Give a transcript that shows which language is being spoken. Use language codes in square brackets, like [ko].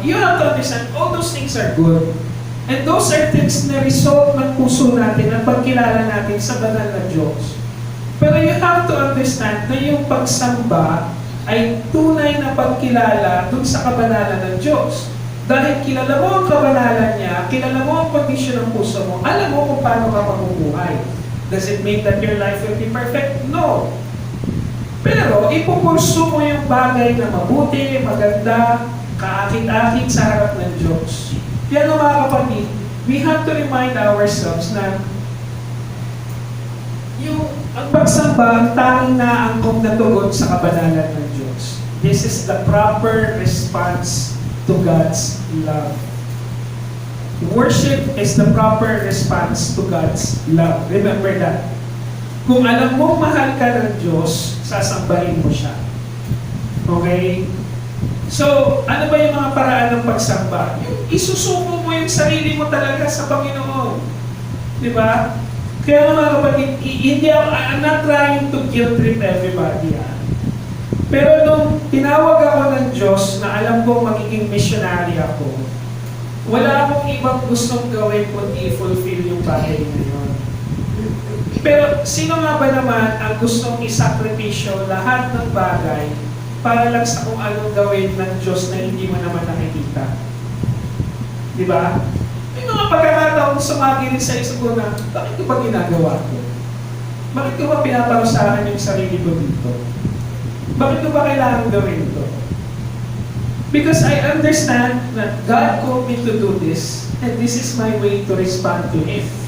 [en] You have to understand, all those things are good. And those are things [tl] na result ng puso natin, ng pagkilala natin sa banal na Diyos. Pero [en] you have to understand [tl] na yung pagsamba ay tunay na pagkilala dun sa kabanalan ng Diyos. Dahil kilala mo ang kabanalan niya, kilala mo ang kondisyon ng puso mo, alam mo kung paano ka mabubuhay. [en] Does it mean that your life will be perfect? No. [tl] Pero ipupurso mo yung bagay na mabuti, maganda, kaakit-akit sa harap ng Diyos. Kaya mga kapatid, [en] we have to remind ourselves [tl] na ang pagsamba, ang tanging naangkong na tugon sa kabanalan ng Diyos. [en] This is the proper response to God's love. Worship is the proper response to God's love. Remember that. [tl] Kung alam mo mahal ka ng Diyos, sasambahin mo siya. Okay? So, ano ba yung mga paraan ng pagsamba? Yung isusuko mo yung sarili mo talaga sa Panginoon. Di ba? Kaya mga kapatid, [en] I'm not trying to guilt trip everybody. [tl] Pero nung tinawag ako ng Diyos na alam ko magiging missionary ako, wala akong ibang gustong gawin kundi fulfill yung bagay na yun. Pero sino nga ba naman ang gustong isakripisyo lahat ng bagay para lang sa kung anong gawin ng Diyos na hindi mo naman nakikita? Di ba? May mga pagkakataon sumagi rin sa isip ko na, bakit ko ba ginagawa ko? Bakit ko ba pinaparusahan yung sarili ko dito? Bakit ko ba kailangan gawin ito? [en] Because I understand that God called me to do this, and this is my way to respond to Him.